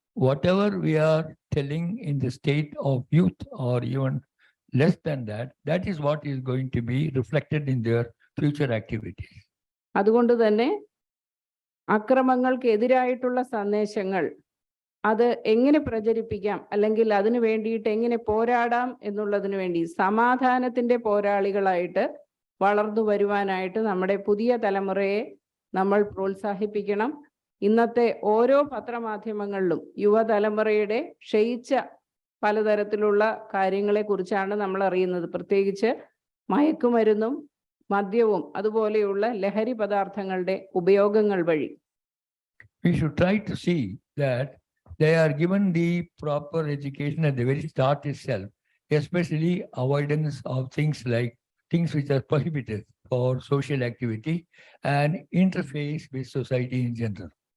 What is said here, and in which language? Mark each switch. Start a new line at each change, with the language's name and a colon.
English: Whatever we are telling in the state of youth or even less than that, that is what is going to be reflected in their future activities.
Malayalam: അതുകൊണ്ട് തന്നെ അക്രമങ്ങൾക്കെതിരായിട്ടുള്ള സന്ദേശങ്ങൾ അത് എങ്ങനെ പ്രചരിപ്പിക്കാം അല്ലെങ്കിൽ അതിനു വേണ്ടിയിട്ട് എങ്ങനെ പോരാടാം എന്നുള്ളതിന് വേണ്ടി സമാധാനത്തിന്റെ പോരാളികളായിട്ട് വളർന്നു വരുവാനായിട്ട് നമ്മുടെ പുതിയ തലമുറയെ നമ്മൾ പ്രോത്സാഹിപ്പിക്കണം. ഇന്നത്തെ ഓരോ പത്രമാധ്യമങ്ങളിലും യുവതലമുറയുടെ ക്ഷയിച്ച പലതരത്തിലുള്ള കാര്യങ്ങളെ കുറിച്ചാണ് നമ്മൾ അറിയുന്നത്. പ്രത്യേകിച്ച് മയക്കുമരുന്നും മദ്യവും അതുപോലെയുള്ള ലഹരി പദാർത്ഥങ്ങളുടെ ഉപയോഗങ്ങൾ വഴി.
English: We should try to see that they are given the proper education at the very start itself, especially avoidance of things like things which are prohibited for social activity and interface with society in general.